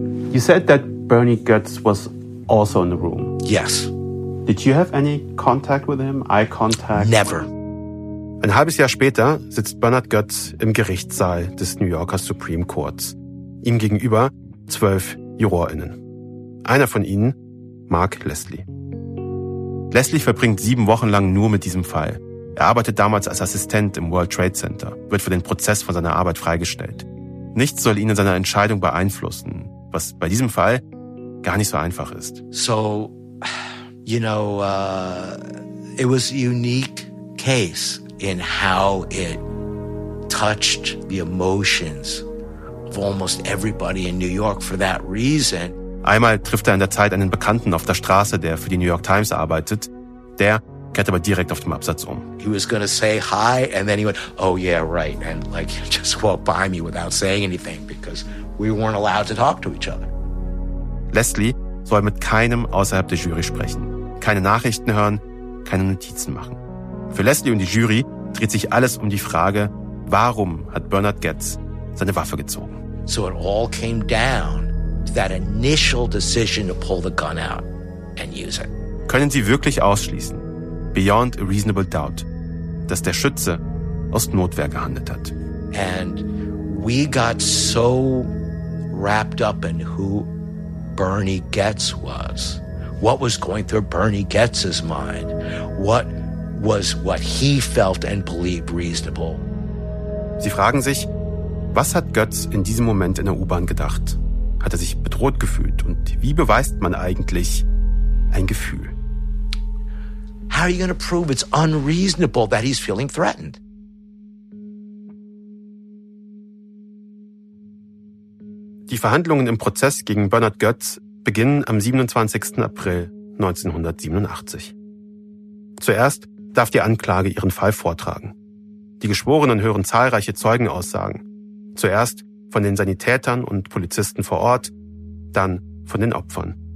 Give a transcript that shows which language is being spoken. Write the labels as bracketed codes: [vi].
[en] You said that Bernie Goetz was also in the room. Yes. Did you have any contact with him? Eye contact? Never. [de] Ein halbes Jahr später sitzt Bernard Goetz im Gerichtssaal des New Yorker Supreme Courts. Ihm gegenüber 12 JurorInnen. Einer von ihnen, Mark Leslie. Leslie verbringt 7 Wochen lang nur mit diesem Fall. Er arbeitet damals als Assistent im World Trade Center, wird für den Prozess von seiner Arbeit freigestellt. Nichts soll ihn in seiner Entscheidung beeinflussen, was bei diesem Fall gar nicht so einfach ist. [en] So, you know, it was a unique case in how it touched the emotions of almost everybody in New York for that reason. [de] Einmal trifft er in der Zeit einen Bekannten auf der Straße, der für die New York Times arbeitet. Der kehrt aber direkt auf dem Absatz um. [en] He was going to say hi and then he went, oh yeah, right. And like just walked by me without saying anything because we weren't allowed to talk to each other. [de] Leslie soll mit keinem außerhalb der Jury sprechen. Keine Nachrichten hören, keine Notizen machen. Für Leslie und die Jury dreht sich alles um die Frage, warum hat Bernard Goetz seine Waffe gezogen? [en] So it all came down. That initial decision to pull the gun out and use it. [de] Können Sie wirklich ausschließen, [en] beyond a reasonable doubt, [de] dass der Schütze aus Notwehr gehandelt hat? [en] And we got so wrapped up in who Bernie Goetz was, what was going through Bernie Goetz's mind, what was what he felt and believed reasonable. [de] Sie fragen sich, was hat Goetz in diesem Moment in der U-Bahn gedacht? Hat er sich bedroht gefühlt? Und wie beweist man eigentlich ein Gefühl? [en] How are you going to prove it's unreasonable that he's feeling threatened? [de] Die Verhandlungen im Prozess gegen Bernard Goetz beginnen am 27. April 1987. Zuerst darf die Anklage ihren Fall vortragen. Die Geschworenen hören zahlreiche Zeugenaussagen. Zuerst von den Sanitätern und Polizisten vor Ort, dann von den Opfern.